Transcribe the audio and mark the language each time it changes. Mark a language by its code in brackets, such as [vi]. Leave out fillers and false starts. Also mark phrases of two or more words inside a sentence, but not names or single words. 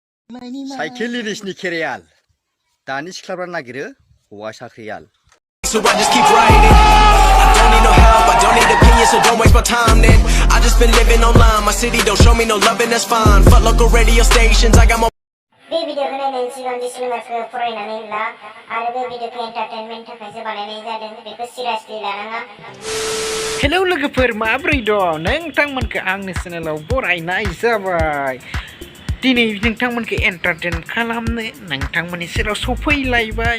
[brx] साइकेल लिरिक्सनि केरियाल दानि सिख्लाफ्रा नागिरो हौवा साख्रियाल [en] So I just keep writing. I don't need no help, I don't need opinions, so don't waste my time then. I just been living online, my city don't show me no love and that's fine. Fuck local radio stations, I got my [brx] बे भिडियोखौ नायनायनि सिगां डिसक्लेमारखौ फरायनानै ला आरो बे भिडियोखौ एन्टारटेनमेन्ट थाखायसो बानायनाय जादों बेखौ सिरियासलि लानाङा। हेलौ लोगोफोर माब्रै दं नोंथांमोनखौ आंनि चेनेलाव बरायनाय जाबाय। दिनै नोंथांमोनखौ एन्टारटेन खालामनो नोंथांमोननि सेराव सफैलायबाय।